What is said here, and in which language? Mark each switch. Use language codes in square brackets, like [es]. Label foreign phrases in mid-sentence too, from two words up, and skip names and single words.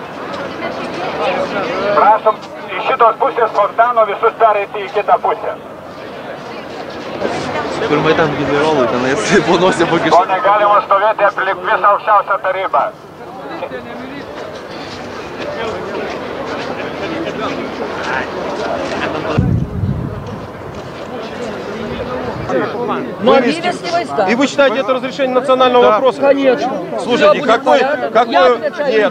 [lt] Prašom, iš šitos pusės fontano visus pereiti į kitą pusę. Pirmai tam generolui tenais po nosį pakišti. O negalima stovėti aplink visą aukščiausią tarybą. [ru] И вы считаете это разрешение национального вопроса? Конечно. Слушайте, какой нет.